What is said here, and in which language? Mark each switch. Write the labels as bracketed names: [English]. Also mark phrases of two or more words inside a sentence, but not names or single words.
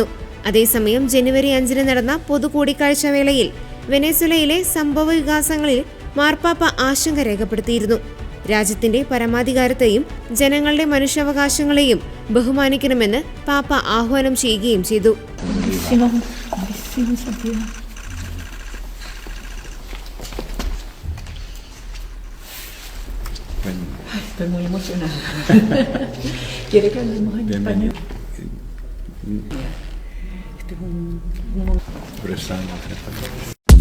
[Malayalam] അതേസമയം ജനുവരി 5 നടന്ന പൊതു കൂടിക്കാഴ്ച വേളയിൽ വെനസ്വേലയിലെ സംഭവ വികാസങ്ങളിൽ മാർപ്പാപ്പ ആശങ്ക രേഖപ്പെടുത്തിയിരുന്നു. രാജ്യത്തിന്റെ പരമാധികാരത്തെയും ജനങ്ങളുടെ മനുഷ്യാവകാശങ്ങളെയും ബഹുമാനിക്കണമെന്ന് പാപ്പ ആഹ്വാനം ചെയ്യുകയും ചെയ്തു. [Spanish] Estoy muy emocionada. ¿Quiere que hablemos en español? Expresamos en español.